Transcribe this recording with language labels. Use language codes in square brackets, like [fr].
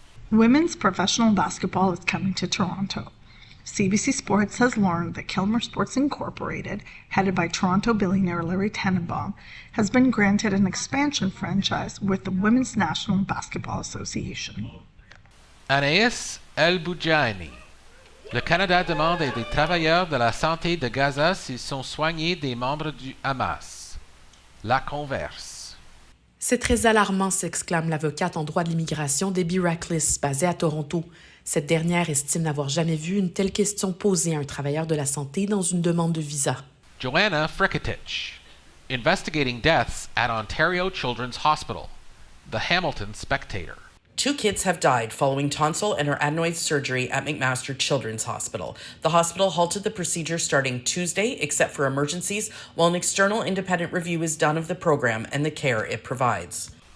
[en] Women's professional basketball is coming to Toronto. CBC Sports has learned that Kilmer Sports Incorporated, headed by Toronto billionaire Larry Tenenbaum, has been granted an expansion franchise with the Women's National Basketball Association. [fr] Anaïs El-Boudjani. Le Canada demande des travailleurs de la santé de Gaza s'ils sont soignés des membres du Hamas. La Converse. C'est très alarmant, s'exclame l'avocate en droit de l'immigration Debbie Rackless, basée à Toronto. Cette dernière estime n'avoir jamais vu une telle question posée à un travailleur de la santé dans une demande de visa. [en] Joanna Friketich. Investigating deaths at Ontario Children's Hospital. The Hamilton Spectator. 2 kids have died following tonsil and or adenoid surgery at McMaster Children's Hospital. The hospital halted the procedure starting Tuesday, except for emergencies, while an external independent review is done of the program and the care it provides.